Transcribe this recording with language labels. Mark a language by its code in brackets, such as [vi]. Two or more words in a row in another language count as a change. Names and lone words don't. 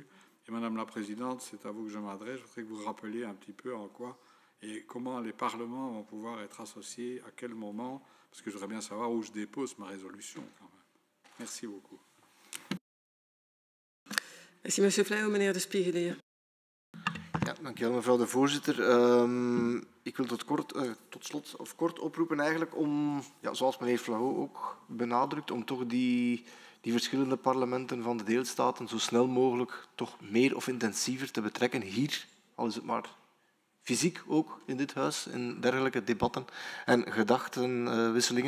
[fr] Et Madame la Présidente, c'est à vous que je m'adresse. Je voudrais que vous rappeliez un petit peu en quoi et comment les parlements vont pouvoir être associés, à quel moment, parce que je voudrais bien savoir où je dépose ma résolution quand même. Merci beaucoup. Merci, Monsieur Flahou. Meneer De Spiegelier. [nl] Ja, dank u wel, mevrouw de voorzitter. Ik wil tot slot of kort oproepen eigenlijk om, ja, zoals meneer Flahou ook benadrukt, om toch die verschillende parlementen van de deelstaten zo snel mogelijk toch meer of intensiever te betrekken hier, al is het maar fysiek ook in dit huis, in dergelijke debatten en gedachtenwisselingen.